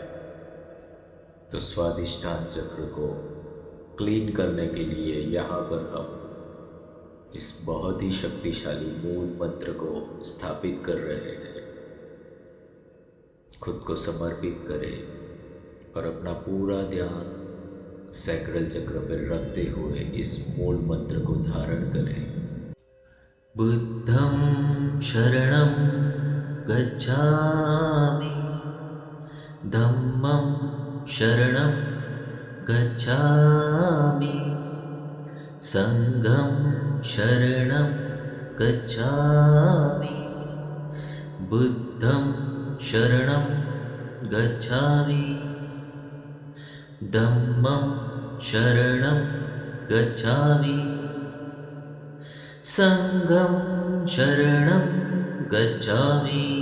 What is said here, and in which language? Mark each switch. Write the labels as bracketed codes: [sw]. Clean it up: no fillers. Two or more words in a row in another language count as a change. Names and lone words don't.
[hi] तो स्वादिष्ठान चक्र को क्लीन करने के लिए यहाँ पर हम इस बहुत ही शक्तिशाली मूल मंत्र को स्थापित कर रहे हैं। खुद को समर्पित करें और अपना पूरा ध्यान सैक्रल चक्र पर रखते हुए इस मूल मंत्र को धारण करें। [pi] बुद्धं शरणं गच्छामि, धम्मं शरणं गच्छामि, संघं शरणं गच्छामि, बुद्धं शरणं गच्छामि, धम्मं शरणं गच्छामि, संघं शरणं गच्छामि,